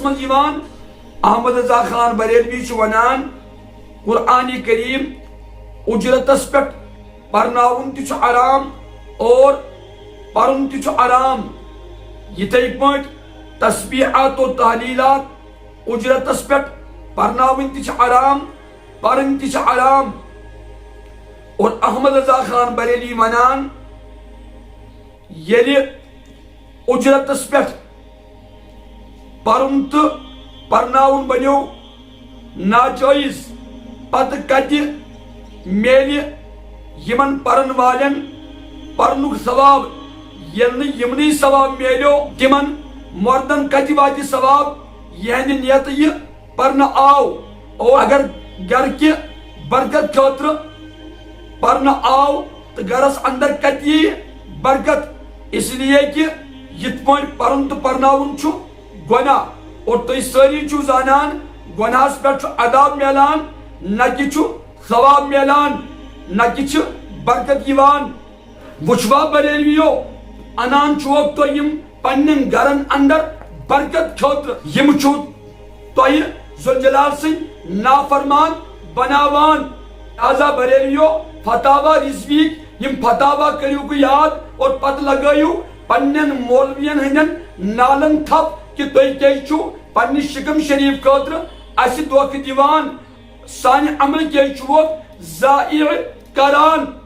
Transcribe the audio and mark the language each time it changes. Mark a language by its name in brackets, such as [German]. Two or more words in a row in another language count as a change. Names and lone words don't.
[Kashmiri] منٛز یِوان احمد رضا خان بریلوی چھُ ونان قرآن کریم اجرتس پٮ۪ٹھ پرناوُن تہِ چھُ حرام اور پرُن تہِ چھُ حرام یِتھے پٲٹھۍ تسبیحات و تحلیلات اجرتس پٮ۪ٹھ پرناوٕنۍ تہِ چھِ حرام پرٕنۍ تہِ چھِ حرام اور احمد رضا خان بریلی ونان ییٚلہِ اجرتس پٮ۪ٹھ پرُن تہٕ پرناوُن بنیو ناجٲیز پتہٕ کتہِ میلہِ یمن پرن والٮ۪ن پرنُک ثواب ییٚلہِ نہٕ یمنٕے ثواب میلیو تِمن مردن کتہِ واتہِ ثواب یہنٛدِ نیتہٕ یہِ پرنہٕ آو اور اگر گرکہِ برکت خٲطرٕ پرنہٕ آو تہٕ گرس اندر کتہِ ییہِ برکت [Urdu] اس لیے کہ [Kashmiri] یِتھ پٲٹھۍ پرُن تہٕ پرناوُن چھُ گۄناہ اور تُہۍ سٲری چھِو زانان گۄناہس پٮ۪ٹھ چھُ عذاب میلان [Urdu] نہ کہ [Kashmiri] چھُ ثواب میلان [Urdu] نہ کہ [Kashmiri] چھِ برکت یِوان وٕچھوا بریلویو انان چھُوکھ تُہۍ یِم پننٮ۪ن گرن اندر برکت خٲطرٕ یِم چھُو تۄہہِ ذوالجلال سٕنٛدۍ نافرمان بناوان لہذا بریلویو فتاوا رضویک یِم فتاوا کٔرِو یاد اور پتہٕ لگٲیِو پننٮ۪ن مولوین ہٕنٛدٮ۪ن نالن تھپ کہ تُہۍ کیٛازِ چھُو پننہِ شکم شریف خٲطرٕ اسہِ دھوکہٕ دِوان سانہِ عمل کیٛازِ چھُوکھ ضایع کران